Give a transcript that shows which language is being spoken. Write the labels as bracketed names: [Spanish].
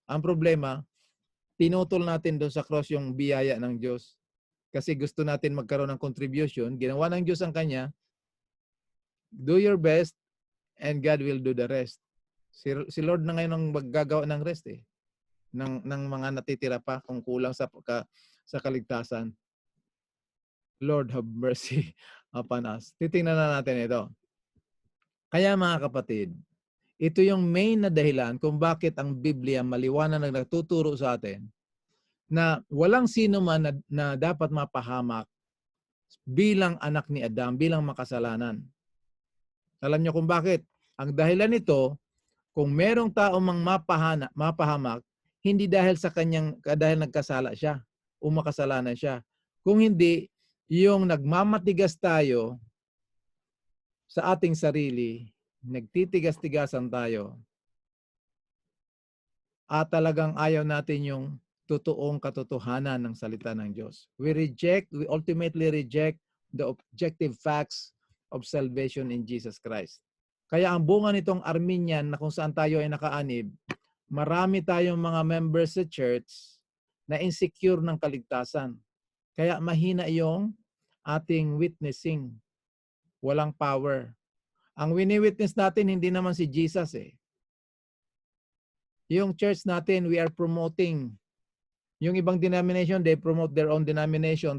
[Filipino] Ang problema, tinutol natin doon sa cross yung biyaya ng Diyos. Kasi gusto natin magkaroon ng contribution. Ginawa ng Diyos ang kanya. [English] Do your best and God will do the rest. [Filipino] Si Lord na ngayon ang maggagawa ng rest ng mga natitira pa kung kulang sa kaligtasan. [English] Lord have mercy upon us. [Filipino] Titingnan na natin ito. Kaya mga kapatid, ito yung main na dahilan kung bakit ang Biblia maliwanag na nagtuturo sa atin na walang sino man na dapat mapahamak bilang anak ni Adam, bilang makasalanan. Alam niyo kung bakit? Ang dahilan nito, kung merong tao mang mapahamak, hindi dahil dahil nagkasala siya o makasalanan siya. Kung hindi, yung nagmamatigas tayo sa ating sarili, nagtitigas-tigasan tayo, at talagang ayaw natin yung totoong katotohanan ng salita ng Diyos. [English] We ultimately reject the objective facts of salvation in Jesus Christ. [Filipino] Kaya ang bunga nitong Arminian na kung saan tayo ay nakaanib, marami tayong mga members sa church na insecure ng kaligtasan. Kaya mahina yung ating witnessing. Walang power. Ang wini-witness natin hindi naman si Jesus Yung church natin, [English] we are promoting. [Filipino] Yung ibang [English] denomination, they promote their own denomination.